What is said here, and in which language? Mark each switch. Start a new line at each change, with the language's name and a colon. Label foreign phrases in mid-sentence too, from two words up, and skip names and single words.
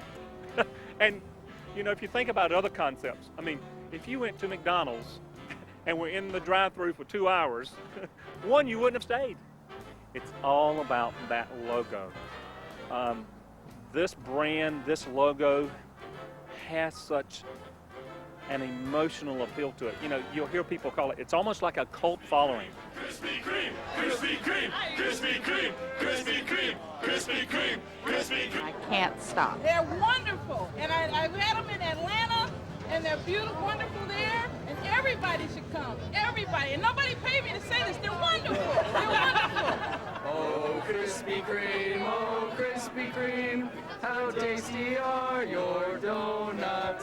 English: And, you know, if you think about other concepts, I mean, if you went to McDonald's and were in the drive-thru for 2 hours, one, you wouldn't have stayed. It's all about that logo. This brand, this logo has such an emotional appeal to it. You know, you'll hear people call it, it's almost like a cult following. Krispy Kreme, Krispy Kreme, Krispy Kreme, Krispy Kreme, Krispy Kreme, Krispy Kreme. I can't stop. They're wonderful, and I've had them in Atlanta, and they're beautiful, wonderful there, and everybody should come. Everybody, and nobody paid me to say this. They're wonderful. They're wonderful. Oh, Krispy Kreme, how tasty are your donuts?